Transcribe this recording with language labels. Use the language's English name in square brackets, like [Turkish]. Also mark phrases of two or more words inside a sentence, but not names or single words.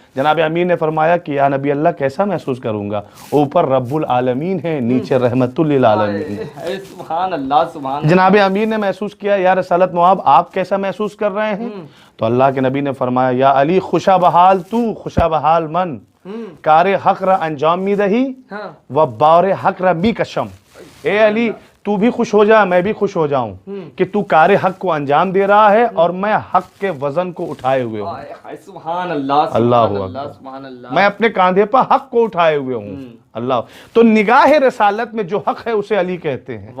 [Urdu] جناب امیر نے فرمایا کہ [Arabic] یا نبی اللہ [Urdu] کیسا محسوس کروں گا, اوپر [Arabic] رب العالمین [Urdu] ہے, نیچے [Arabic] رحمت للعالمین. سبحان اللہ, سبحان. جناب امیر نے محسوس کیا یا رسالت معاب آپ کیسا محسوس کر رہے ہیں؟ [Urdu] تو اللہ کے نبی نے فرمایا یا علی [Persian] خوشا بحال تو, خوشا بحال من, کار حق را انجام می دہی و بار حق را می کشم. [Urdu] اے علی تو بھی خوش ہو جا, میں بھی خوش ہو جاؤں کہ تو کار حق کو انجام دے رہا ہے اور میں حق کے وزن کو اٹھائے ہوئے ہوں. [Arabic] سبحان اللہ, اللہ سبحان اللہ, [Urdu] میں اپنے کاندھے پر حق کو اٹھائے ہوئے ہوں. اللہ. تو نگاہ رسالت میں جو حق ہے اسے علی کہتے ہیں.